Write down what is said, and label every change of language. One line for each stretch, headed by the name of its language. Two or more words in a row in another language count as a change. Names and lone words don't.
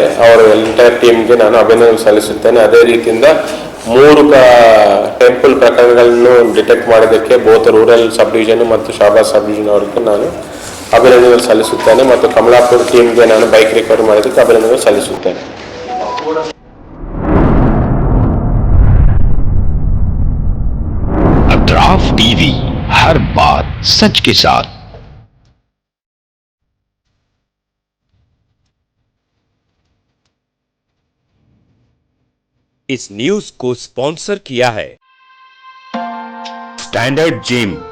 Kannada: ಅವರ
English: entire teamಗೆ
Kannada: ನಾನು ಅಭಿನಂದನೆ ಸಲ್ಲಿಸುತ್ತೇನೆ. ಅದೇ ರೀತಿಯಿಂದ 3 ಟೆಂಪಲ್ ಪ್ರಕರಣಗಳನ್ನು ಡಿಟೆಕ್ಟ್ ಮಾಡೋದಕ್ಕೆ
English: both rural sub division
Kannada: ಮತ್ತು ಶಾಬಾದ್
English: sub division
Kannada: ಅವರಿಗೆ ನಾನು ಅಭಿನಂದನೆ ಸಲ್ಲಿಸುತ್ತೇನೆ. ಮತ್ತು ಕಮಲಾಪುರ ಟೀಮ್ಗೆ ನಾನು
English: bike recovery
Kannada: ಮಾಡೋದಕ್ಕೆ ಅಭಿನಂದನೆ ಸಲ್ಲಿಸುತ್ತೇನೆ.
Hindi: हर बात सच के साथ। इस न्यूज को स्पॉन्सर किया है स्टैंडर्ड जिम।